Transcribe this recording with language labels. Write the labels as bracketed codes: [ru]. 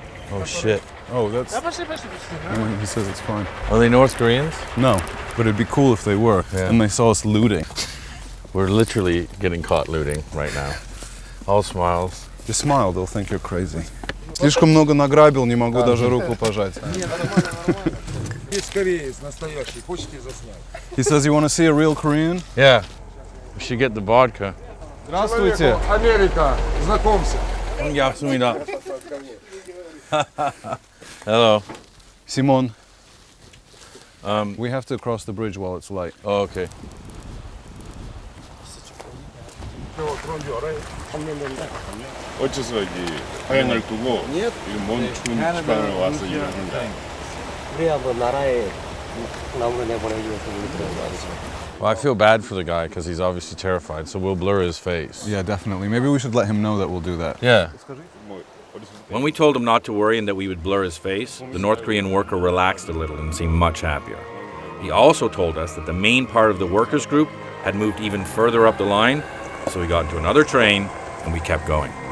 [en] Oh shit. Oh, that's... he says it's fine. Are they North Koreans? No, but it'd be cool if they were, Yeah. and they saw us looting. We're literally getting caught looting right now. All smiles. You smile, they'll think you're crazy. [ru] Слишком много награбил, не могу даже руку пожать. [en] He says, you want to see a real Korean? Yeah. We should get the vodka. [ru] Здравствуйте. Америка, знакомься. [en] Hello. Simon. We have to cross the bridge while it's light. Oh, okay. [ko] 어째서 이제 하양을 두고 이 먼 추운 지방을 와서 일하는데 우리 한번 나라에 나무를 내보내기 위해서 우리 들어가서. [en] Well, I feel bad for the guy because he's obviously terrified, so we'll blur his face. Yeah, definitely. Maybe we should let him know that we'll do that. Yeah. When we told him not to worry and that we would blur his face, the North Korean worker relaxed a little and seemed much happier. He also told us that the main part of the workers' group had moved even further up the line, so we got into another train and we kept going.